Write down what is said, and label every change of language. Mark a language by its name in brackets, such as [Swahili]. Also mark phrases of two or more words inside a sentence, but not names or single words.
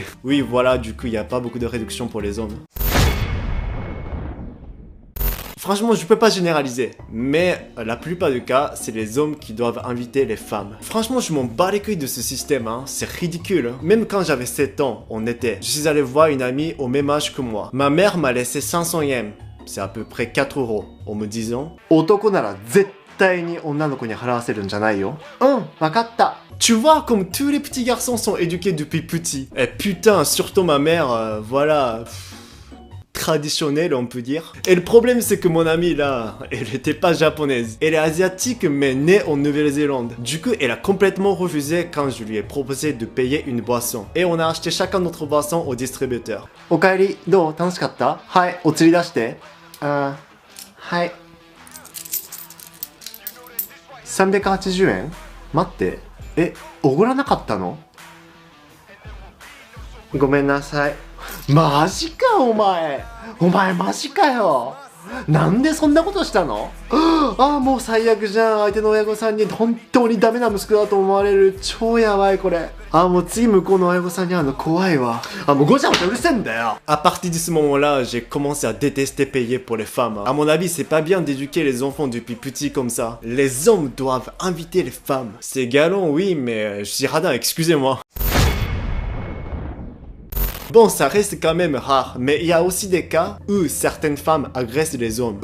[French] Oui voilà, du coup il n'y a pas beaucoup de réduction pour les hommes. Franchement, je peux pas généraliser, mais la plupart du cas, c'est les hommes qui doivent inviter les femmes. Franchement, je m'en bats les couilles de ce système, hein. C'est ridicule. Hein. Même quand j'avais 7 ans, en été, je suis allé voir une amie au même âge que moi. Ma mère m'a laissé 500 yens, c'est à peu près 4 euros, en me disant « [Japanese] 男なら絶対に女の子に払わせるんじゃないよ. Wakatta ». [French] Tu vois, comme tous les petits garçons sont éduqués depuis petit. Et putain, surtout ma mère, voilà... traditionnelle on peut dire. Et le problème c'est que mon amie là, elle était pas japonaise. Elle est asiatique mais née en Nouvelle-Zélande. Du coup elle a complètement refusé quand je lui ai proposé de payer une boisson. Et on a acheté chacun notre boisson au distributeur. [Japanese] おかえり、どう、楽しかった? はい、おつり出して。はい。380円？待って. おごらなかったの？ごめんなさい。マジかお前マジかよ。なんでそんなことしたの？ああもう最悪じゃん。相手の親御さんに本当にダメな息子だと思われる。超やばいこれ。ああもう次向こうの親御さんに会うの怖いわ。あもうごちゃごちゃうるせえんだよ。 [French] À partir de ce moment-là, j'ai commencé à détester payer pour les femmes. À mon avis, c'est pas bien d'éduquer les enfants depuis petit comme ça. Les hommes doivent inviter les femmes. C'est galant oui, mais je suis radin, excusez-moi. Bon, ça reste quand même rare, mais il y a aussi des cas où certaines femmes agressent les hommes.